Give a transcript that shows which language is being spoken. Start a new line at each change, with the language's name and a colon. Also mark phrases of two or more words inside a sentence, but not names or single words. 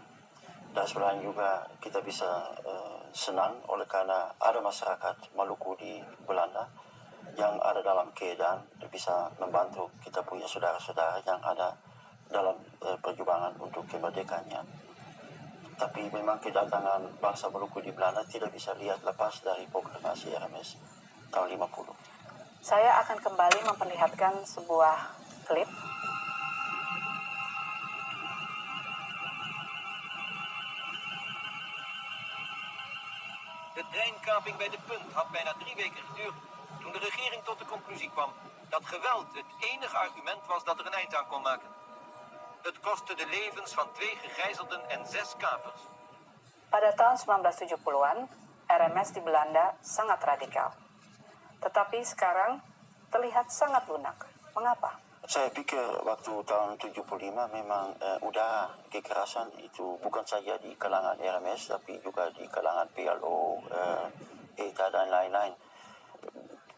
Indonesian: Dan sebenarnya juga kita bisa senang oleh karena ada masyarakat Maluku di Belanda yang ada dalam keadaan bisa membantu kita punya saudara-saudara yang ada dalam perjuangan untuk kemerdekaannya. Tapi memang kedatangan bangsa Maluku di Belanda tidak bisa lihat lepas dari proklamasi RMS tahun 50. Saya akan kembali memperlihatkan sebuah klip.
Dutch: De treinkaping bij de Punt had bijna 3 weken geduurd toen de regering tot de conclusie kwam dat geweld het enige argument was dat er een eind aan kon maken. Het kostte de levens van 2 gegijzelden en 6 kapers.
Indonesian: Pada tahun 1970-an, RMS di Belanda sangat radikal. Tetapi sekarang terlihat sangat lunak. Mengapa? Saya pikir waktu tahun 75 memang udara kekerasan itu bukan saja di kalangan RMS tapi juga di kalangan PLO, ETA dan lain-lain.